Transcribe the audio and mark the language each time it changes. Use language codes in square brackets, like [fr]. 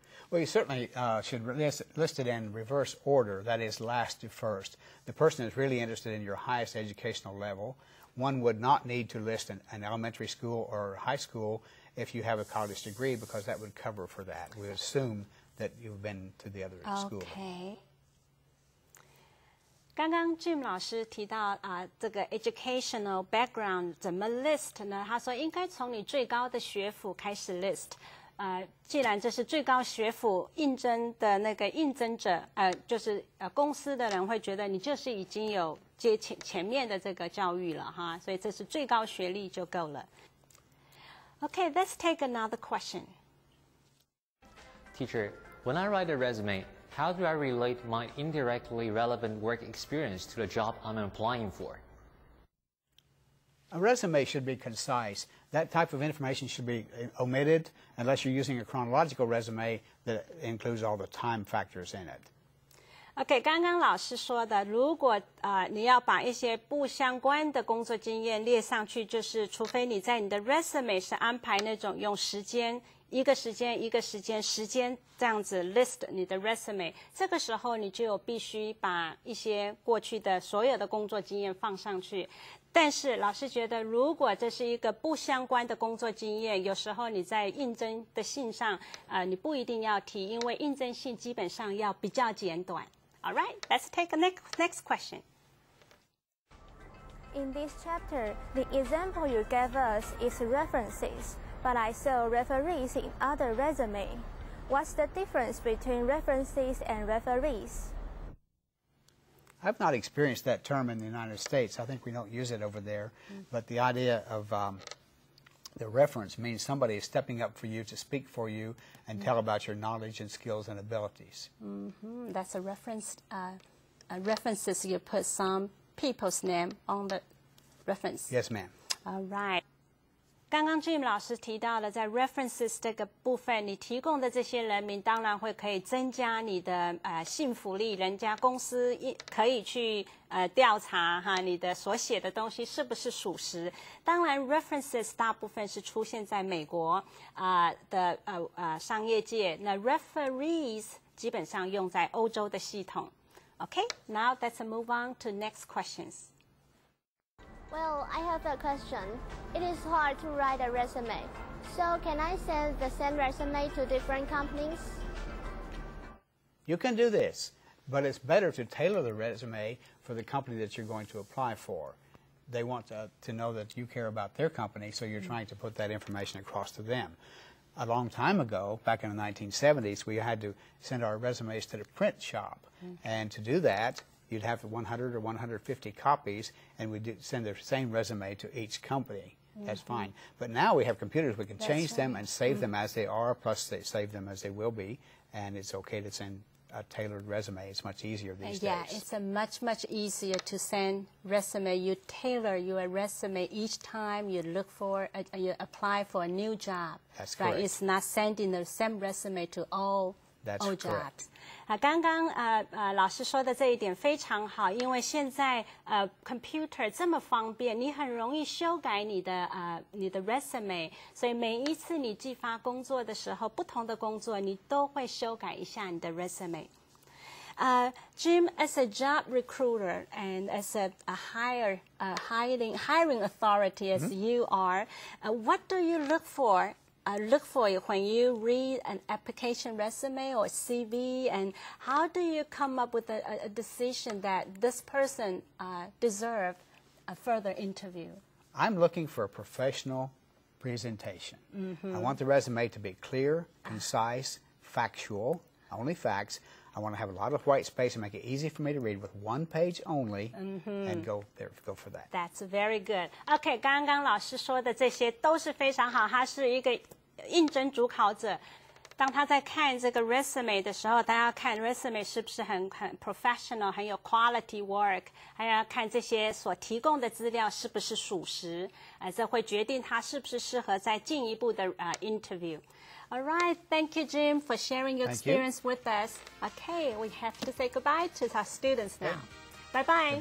[en] Well, you certainly should list it in reverse order, that is, last to first. The person is really interested in your highest educational level. One would not need to list an elementary school or high school if you have a college degree, because that would cover for that. We assume that you've been to the other school. Okay. [zh] 刚刚 Jim 老师提到这个 educational background 怎么 list 呢？他说应该从你最高的学府开始 list。既然这是最高学府应征的那个应征者，就是公司的人会觉得你就是已经有接前面的这个教育了哈，所以这是最高学历就够了。 [en] Okay, let's take another question. Teacher, when I write a resume, how do I relate my indirectly relevant work experience to the job I'm applying for? A resume should be concise. That type of information should be omitted unless you're using a chronological resume that includes all the time factors in it. [zh] OK， 刚刚老师说的，如果你要把一些不相关的工作经验列上去，就是除非你在你的 resume 是安排那种用时间一个时间这样子 list 你的 resume， 这个时候你就必须把一些过去的所有的工作经验放上去。但是老师觉得，如果这是一个不相关的工作经验，有时候你在应征的信上，你不一定要提，因为应征信基本上要比较简短。 [en] All right, let's take a next question. In this chapter, the example you gave us is references, but I saw referees in other resume. What's the difference between references and referees? I've not experienced that term in the United States. I think we don't use it over there. But the idea of the reference means somebody is stepping up for you to speak for you and tell about your knowledge and skills and abilities. That's a reference. References, you put some people's name on the reference. Yes, ma'am. All right. [zh] 刚刚 Jim 老师提到了，在 references 这个部分，你提供的这些人名，当然会可以增加你的信服力，人家公司可以去调查哈你的所写的东西是不是属实。当然 references 大部分是出现在美国的商业界，那 referees 基本上用在欧洲的系统。 [en] Okay, now let's move on to next questions. Well, I have a question. It is hard to write a resume. So can I send the same resume to different companies? You can do this, but it's better to tailor the resume for the company that you're going to apply for. They want to know that you care about their company, so you're trying to put that information across to them. A long time ago, back in the 1970s, we had to send our resumes to the print shop. And to do that, you'd have 100 or 150 copies, and we'd send the same resume to each company. That's fine. But now we have computers. We can change them and save them as they are, plus they save them as they will be, and it's okay to send a tailored resume. It's much easier these days. Yeah, it's much easier to send resume. You tailor your resume each time you look for, you apply for a new job. That's correct. Right? It's not sending the same resume to all jobs. [zh] 刚刚老师说的这一点非常好，因为现在computer 这么方便，你很容易修改你的resume， 所以每一次你寄发工作的时候，不同的工作你都会修改一下你的 resume。 [en] Jim, as a job recruiter and as a hiring authority as you are, what do you look for when you read an application resume or CV, and how do you come up with a decision that this person deserves a further interview? I'm looking for a professional presentation. I want the resume to be clear, concise, factual, only facts. I want to have a lot of white space and make it easy for me to read with one page only, and go for that. That's very good. [zh] OK， 刚刚老师说的这些都是非常好。他是一个应征主考者，当他在看这个 resume 的时候，他要看 resume 是不是很 professional， 很有 [en] quality work， [zh] 还要看这些所提供的资料是不是属实，这会决定他是不是适合再进一步的interview。 [en] All right, thank you, Jim, for sharing your experience with us. Okay, we have to say goodbye to our students now. Bye-bye.